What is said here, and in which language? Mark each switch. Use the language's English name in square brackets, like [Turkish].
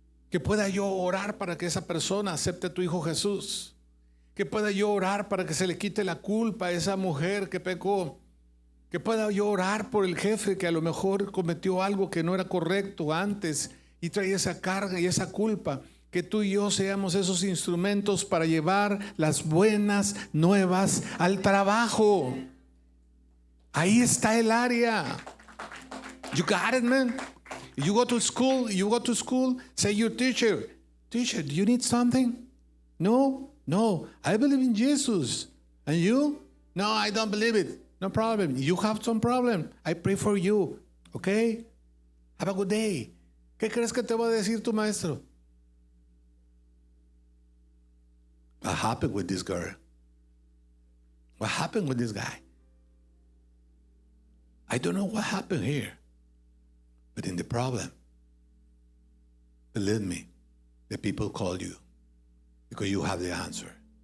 [Spanish] que pueda yo orar para que esa persona acepte a tu Hijo Jesús, que pueda yo orar para que se le quite la culpa a esa mujer que pecó, que pueda yo orar por el jefe que a lo mejor cometió algo que no era correcto antes y trae esa carga y esa culpa. Que tú y yo seamos esos instrumentos para llevar las buenas nuevas al trabajo. Ahí está el área. [English] You got it, man. You go to school, say your teacher, do you need something? No, I believe in Jesus. And you? No, I don't believe it. No problem. You have some problem. I pray for you. Okay? Have a good day. [Spanish] ¿Qué crees que te va a decir tu maestro? [English] What happened with this girl? What happened with this guy? I don't know what happened here. But in the problem, believe me, the people call you because you have the answer.